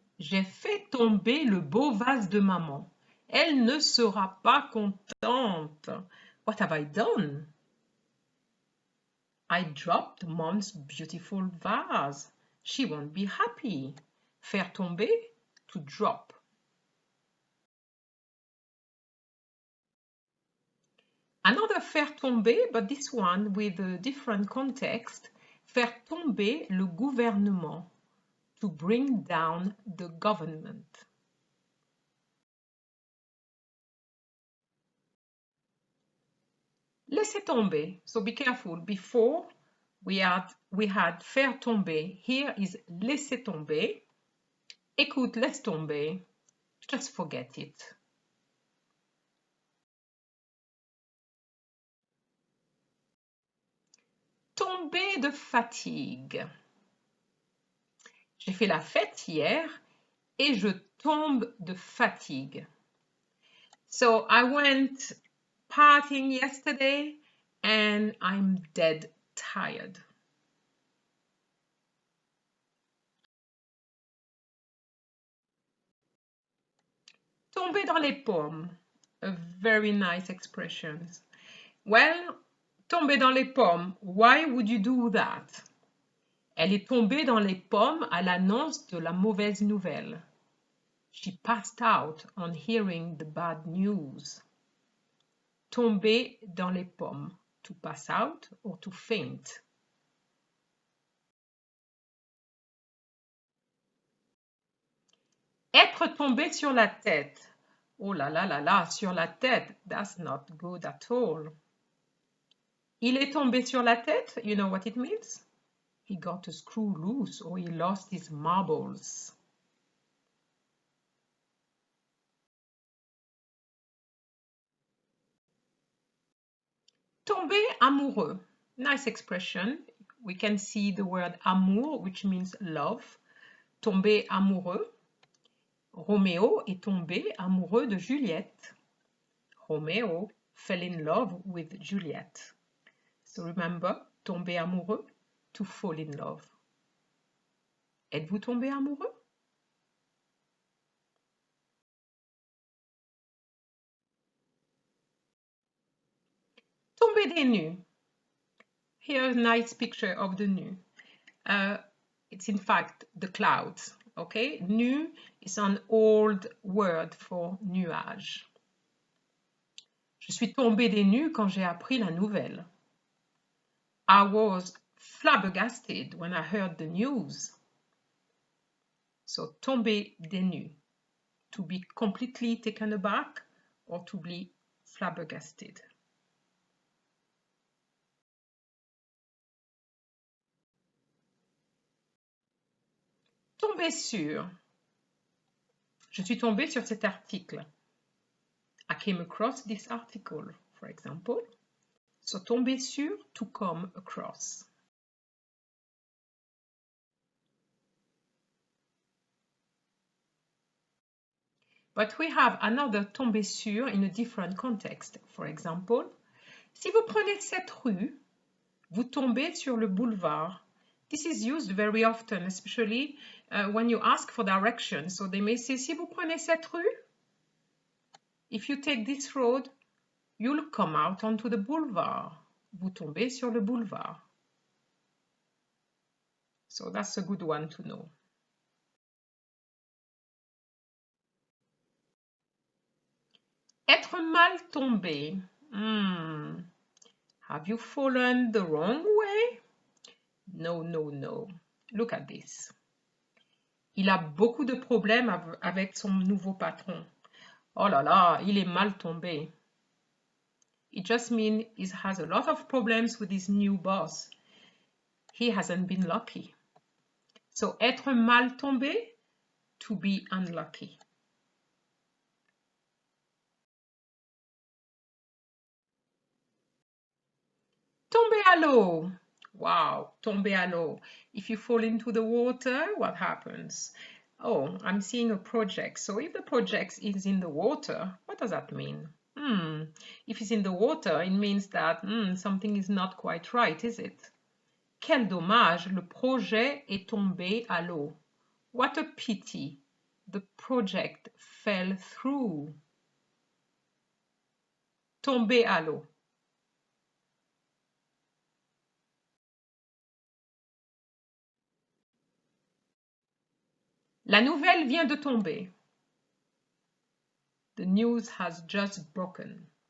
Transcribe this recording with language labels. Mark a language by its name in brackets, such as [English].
[French] J'ai fait tomber le beau vase de maman. Elle ne sera pas contente. [English] What have I done? I dropped Mom's beautiful vase. She won't be happy. [French] Faire tomber, [English] to drop. Another [French] faire tomber, [English] but this one with a different context. [French] Faire tomber le gouvernement, [English] to bring down the government. [French] Laisser tomber, [English] so be careful. Before we had [French] faire tomber. [English] Here is [French] laisser tomber. Écoute, laisse tomber. [English] Just forget it. [French] Tomber de fatigue. J'ai fait la fête hier et je tombe de fatigue. [English] So I went partying yesterday and I'm dead tired. [French] Tomber dans les pommes. [English] A very nice expression. Well, [French] tomber dans les pommes. [English] Why would you do that? [French] Elle est tombée dans les pommes à l'annonce de la mauvaise nouvelle. [English] She passed out on hearing the bad news. [French] Tomber dans les pommes. [English] To pass out or to faint. [French] Être tombé sur la tête. Oh là là là là, sur la tête. [English] That's not good at all. [French] Il est tombé sur la tête. [English] You know what it means? He got a screw loose or he lost his marbles. [French] Tomber amoureux. [English] Nice expression. We can see the word [French] amour, [English] which means love. [French] Tomber amoureux. Roméo est tombé amoureux de Juliette. [English] Romeo fell in love with Juliet. So remember, [French] tomber amoureux, [English] to fall in love. [French] Êtes-vous tombé amoureux? Tomber des nues. [English] Here's a nice picture of the nu. It's in fact the clouds, okay? Nu is an old word for nuage. [French] Je suis tombée des nues quand j'ai appris la nouvelle. [English] I was flabbergasted when I heard the news. So, [French] tomber des nues, [English] to be completely taken aback or to be flabbergasted. [French] Tomber sur. Je suis tombée sur cet article. [English] I came across this article, for example. So, [French] tomber sur, [English] to come across. But we have another [French] tomber sur [English] in a different context. For example, [French] si vous prenez cette rue, vous tombez sur le boulevard. [English] This is used very often, especially when you ask for directions. So they may say, [French] si vous prenez cette rue, [English] if you take this road, you'll come out onto the boulevard. [French] Vous tombez sur le boulevard. [English] So that's a good one to know. [French] Être mal tombé. [English] Have you fallen the wrong way? No, no, no. Look at this. [French] Il a beaucoup de problèmes avec son nouveau patron. Oh là là, il est mal tombé. [English] It just means he has a lot of problems with his new boss. He hasn't been lucky. So, [French] être mal tombé, [English] to be unlucky. [French] Tomber à l'eau. Wow, tomber à l'eau. [English] If you fall into the water, what happens? Oh, I'm seeing a project. So if the project is in the water, what does that mean? If it's in the water, it means that something is not quite right, is it? [French] Quel dommage, le projet est tombé à l'eau. [English] What a pity, the project fell through. [French] Tomber à l'eau. La nouvelle vient de tomber. [English] The news has just broken.